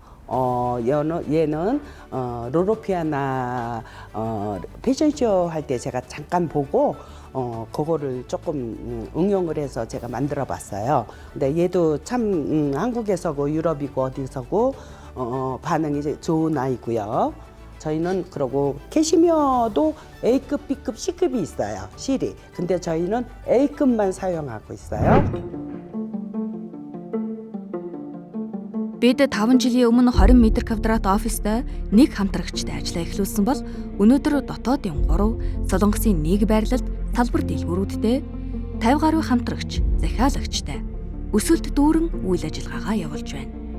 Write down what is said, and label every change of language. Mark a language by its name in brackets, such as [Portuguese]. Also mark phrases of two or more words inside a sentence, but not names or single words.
[Korean] 얘는 로로피아나 패션쇼 할 때 제가 잠깐 보고 그거를 조금 응용을 해서 제가 만들어 봤어요. 근데 얘도 참 한국에서고 유럽이고 어디서고 반응이 좋은 아이고요. 저희는 그러고 캐시미어도 A급, B급, C급이 있어요. 실이. 근데 저희는 A급만 사용하고 있어요. [Mongolian] Бид 5 жилийн өмнө 20 м2 офистай нэг хамтрагчтай ажиллаа эхлүүлсэн бол өнөөдөр дотоодын 3, Солонгосын 1 байрлалд салбар дэлгүүрүүдтэй 50 гаруй хамтрагч, захиалагчтай өсөлт дүүрэн үйл ажиллагаагаа явуулж байна.